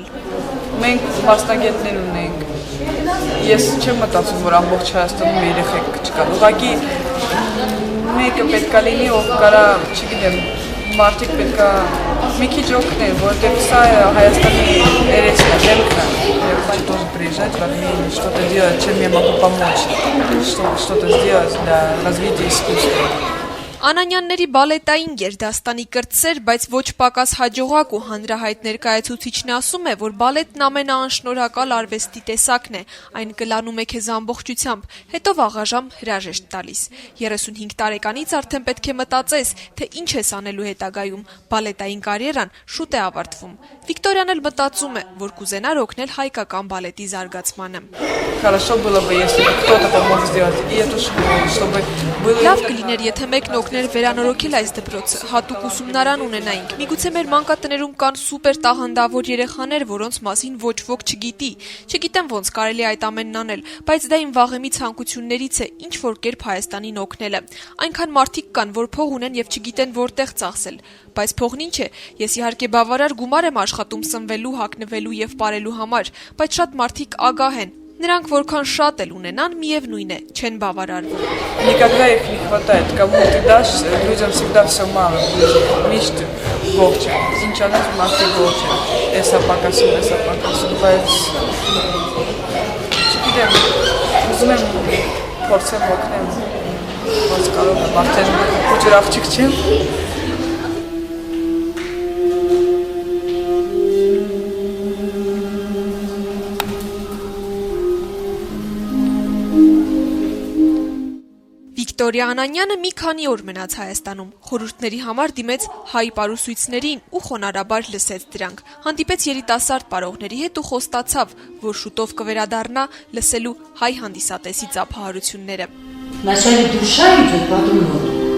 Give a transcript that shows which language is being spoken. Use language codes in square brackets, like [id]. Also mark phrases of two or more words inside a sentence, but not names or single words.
[hy] Մենք մասնագետներ ունենք։ Ես չեմ մտածում, որ ամբողջ Հայաստանում երեխեք չկա։ Ուղղակի մեկը պետքա լինի, ով կարա, չգիտեմ, մարդիկ պետքա մի քիչ օգնել, որովհետև սա Հայաստանի երեսն է, դեմքն է։ [ru] Я тоже приезжать в Армению, что-то делать, чем я могу помочь, что-то сделать для развития искусства. [hy] Անանյանների բալետային գերդաստանի կրտսեր, բայց ոչ պակաս հաջողակ ու հանրահայտ ներկայացուցիչն ասում է, որ բալետն ամենաանշնորհակալ արվեստի տեսակն է, այն կլանում է քեզ ամբողջությամբ, հետո վաղաժամ հրաժեշտ տալիս։ 35 տարեկանից արդեն պետք է մտածես, թե ինչ ես անելու հետագայում, բալետային կարիերան շուտ է ավարտվում։ Վիկտորիան էլ մտածում է, որ կուզենար օգնել հայկական բալետի զարգացմանը։ [ru] Хорошо было бы, если бы кто-то помог сделать и эту школу, чтобы было... [hy] Լավ կլիներ, եթե մեկն օգներ վերանորոգել այս դպրոցը, հատուկ ուսումնարան ունենայինք։ Միգուցե մեր մանկատներում կան սուպեր տաղանդավոր երեխաներ, որոնց մասին ոչ ոք չգիտի։ Չգիտեմ ոնց կարելի այդ ամենն անել, բայց դա իմ վաղեմի ցանկություններից է ինչ որ կերպ Հայաստանին օգնելը։ Այնքան մարդիկ կան, որ փող ունեն եւ չգիտեն որտեղ ծախսել, բայց փողն ինչ է։ Ես իհարկե բավարար գումար եմ աշխատում սնվելու, հագնվելու եւ ապրելու համար, բայց շատ մարդիկ ագահ են։ Նրանք որքան շատ էլ ունենան, միևնույն է, չեն բավարարվում։ [ru] Никогда их не хватает. Кому ты дашь, людям всегда все мало. [hy] Мիշտ ողջ է։ Ինչ անես մարդիկ ողջ է։ Էսա պակասում, բայց չգիտեմ, ուզում եմ փորձեմ օգնեմ, ոնց կարող եմ, արդեն փոքր աղջիկ չեմ։ Վիկտորիա Անանյանը մի քանի օր մնաց Հայաստանում, խորհուրդների համար դիմեց հայ պարուսույցներին ու խոնարհաբար լսեց դրանք։ Հանդիպեց երիտասարդ պարողների հետ ու խոստացավ, որ շուտով կվերադառնա լսելու հայ հանդիսատեսի ծափահարությունները։ [ru] Вначале душа идет, потом ноги.